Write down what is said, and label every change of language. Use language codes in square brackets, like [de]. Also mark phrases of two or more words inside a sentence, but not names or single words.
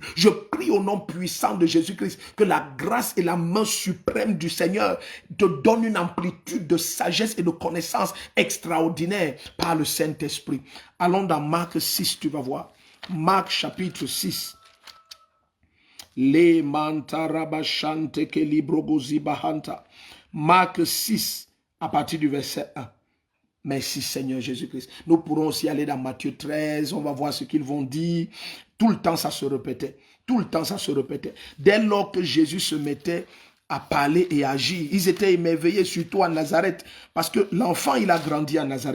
[fr] Je prie au nom puissant de Jésus-Christ que la grâce et la main suprême du Seigneur te donne une amplitude de sagesse et de connaissance extraordinaire par le Saint-Esprit. Allons dans Marc 6, tu vas voir. Marc chapitre 6. Le mantarabashante ke librogozi bahanta. Marc 6, à partir du verset 1. Merci Seigneur Jésus-Christ. Nous pourrons aussi aller dans Matthieu 13, on va voir ce qu'ils vont dire. Tout le temps ça se répétait. Tout le temps ça se répétait. Dès lors que Jésus se mettait à parler et à agir, ils étaient émerveillés, surtout à Nazareth, parce que l'enfant il a grandi à Nazareth.